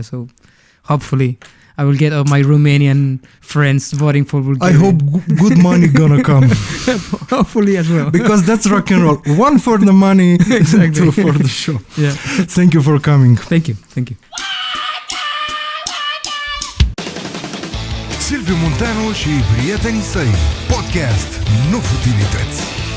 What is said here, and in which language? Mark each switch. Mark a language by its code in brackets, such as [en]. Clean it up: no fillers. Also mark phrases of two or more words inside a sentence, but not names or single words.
[en] So hopefully I will get all my Romanian friends voting for Bulgaria. I hope good money gonna come. Hopefully as well. Because that's rock and roll. One for the money, Exactly. two for the show. Yeah. Thank you for coming. Thank you. [ro] Silviu Munteanu și prietenii săi. Podcast, nu futilități.